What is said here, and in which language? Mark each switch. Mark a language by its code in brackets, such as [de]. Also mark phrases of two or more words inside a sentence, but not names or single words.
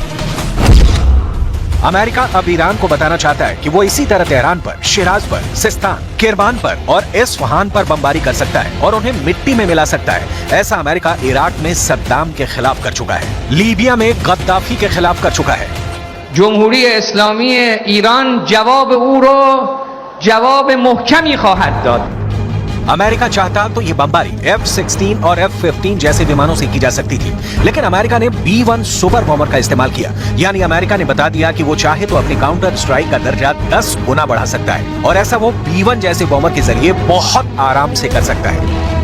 [hi] अमेरिका अब ईरान को बताना चाहता है कि वो इसी तरह तेहरान पर, शिराज पर, सिस्तान, किरमान पर और इस्फहान पर बमबारी कर सकता है और उन्हें मिट्टी में मिला सकता है। ऐसा अमेरिका इराक में सद्दाम के खिलाफ कर चुका है, लीबिया में गद्दाफी के खिलाफ कर चुका है। [fa] جمهوری اسلامی ایران جواب او رو जवाब محکمی خواهد داد। [hi] अमेरिका चाहता तो ये बमबारी F-16 और F-15 जैसे विमानों से की जा सकती थी, लेकिन अमेरिका ने B-1 सुपर बॉम्बर का इस्तेमाल किया। यानी अमेरिका ने बता दिया कि वो चाहे तो अपनी काउंटर स्ट्राइक का दर्जा 10 गुना बढ़ा सकता है और ऐसा वो B-1 जैसे बॉम्बर के जरिए बहुत आराम से कर सकता है।